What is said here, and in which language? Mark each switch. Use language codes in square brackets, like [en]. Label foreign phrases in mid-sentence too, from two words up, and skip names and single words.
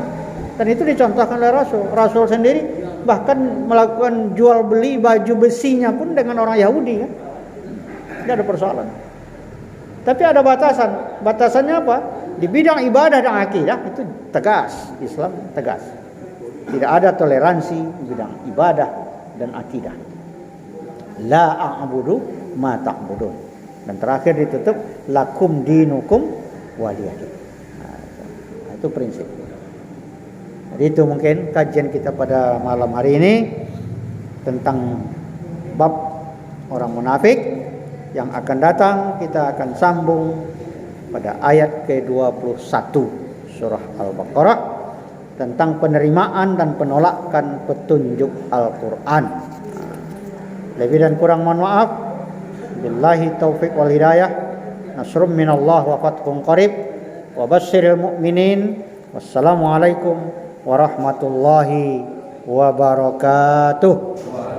[id] Dan itu dicontohkan oleh Rasul. Rasul sendiri bahkan melakukan jual beli baju besinya pun dengan orang Yahudi kan. Tidak ada persoalan. Tapi ada batasan. Batasannya apa? Di bidang ibadah dan akidah itu tegas. Islam tegas. Tidak ada toleransi di bidang ibadah dan akidah. [ar] لا أعبد ما تعبدون. [id] Dan terakhir ditutup [ar] لكم دينكم ولي دين. [id] Nah, itu prinsip. Jadi itu mungkin kajian kita pada malam hari ini tentang bab orang munafik. Yang akan datang kita akan sambung pada ayat ke-21 surah Al-Baqarah tentang penerimaan dan penolakan petunjuk Al-Quran. Lebih dan kurang mohon maaf. [ar] بالله التوفيق والهداية نصر من الله وفتح قريب. وبشر المؤمنين. والسلام عليكم ورحمة الله وبركاته.